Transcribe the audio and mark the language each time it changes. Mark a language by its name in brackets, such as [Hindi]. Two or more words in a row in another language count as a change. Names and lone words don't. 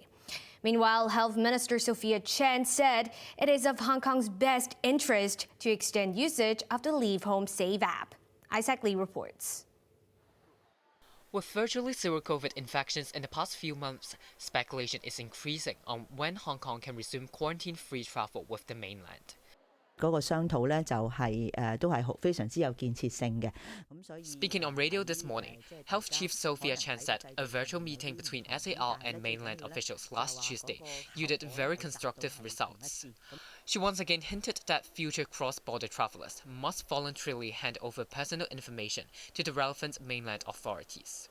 [English] Meanwhile, Health Minister Sophia Chen said it is of Hong Kong's best interest to extend usage of the LeaveHomeSafe app. Isaac Lee reports. With virtually zero COVID infections in the past few months, speculation is increasing on when Hong Kong can resume quarantine-free travel with the mainland. [Cantonese] 嗰個商討咧就係都係非常之有建設性嘅。 [English] Speaking on radio this morning, Health Chief Sophia Chen said a virtual meeting between SAR and mainland officials last Tuesday yielded very constructive results. She once again hinted that future cross-border travelers must voluntarily hand over personal information to the relevant mainland authorities.